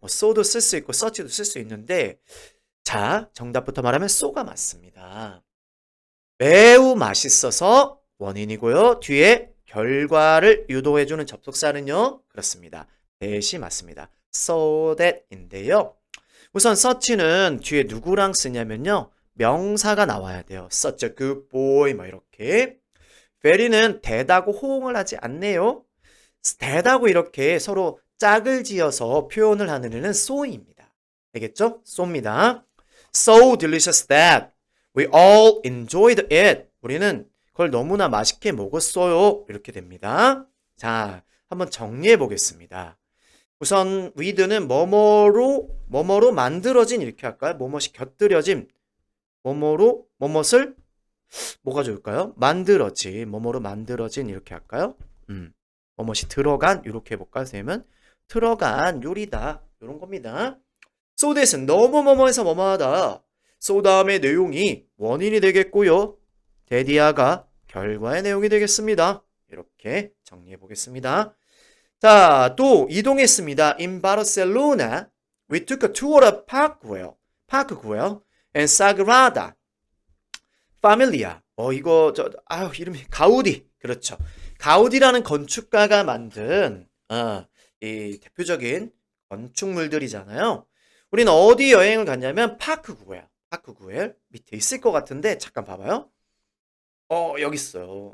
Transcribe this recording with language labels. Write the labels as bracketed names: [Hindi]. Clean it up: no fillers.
[Korean] so도 쓸 수 있고 such도 쓸 수 있는데 자, 정답부터 말하면 so가 맞습니다. 매우 맛있어서 원인이고요. 뒤에 결과를 유도해주는 접속사는요. 그렇습니다. that이 맞습니다. so that인데요. 우선 such는 뒤에 누구랑 쓰냐면요. 명사가 나와야 돼요. [English] such a good boy [Korean] 뭐 이렇게. very는 that하고 호응을 하지 않네요. that하고 이렇게 서로 짝을 지어서 표현을 하는 애는 so입니다. 되겠죠? so입니다. [English] So delicious that we all enjoyed it. [Korean] 우리는 그걸 너무나 맛있게 먹었어요. 이렇게 됩니다. 자, 한번 정리해 보겠습니다. 우선 with는 뭐뭐로 만들어진 이렇게 할까요? 뭐뭇이 곁들여진 뭐뭐로 뭐뭇을 뭐가 좋을까요? 뭐뭐로 만들어진 이렇게 할까요? 뭐뭇이 들어간 이렇게 해볼까요? 선생님은 들어간 요리다. 이런 겁니다. so that은 너무 뭐뭐해서 뭐뭐하다. so 다음의 내용이 원인이 되겠고요. that이야가 결과의 내용이 되겠습니다. 이렇게 정리해 보겠습니다. 자, 또 이동했습니다. [English] In Barcelona, we took a tour of Park Güell and Sagrada Familia. [Korean] 이름이 가우디. 그렇죠. 가우디라는 건축가가 만든 이 대표적인 건축물들이잖아요. 우리는 어디 여행을 갔냐면 파크 구엘 밑에 있을 것 같은데 잠깐 봐봐요. 여기 있어요.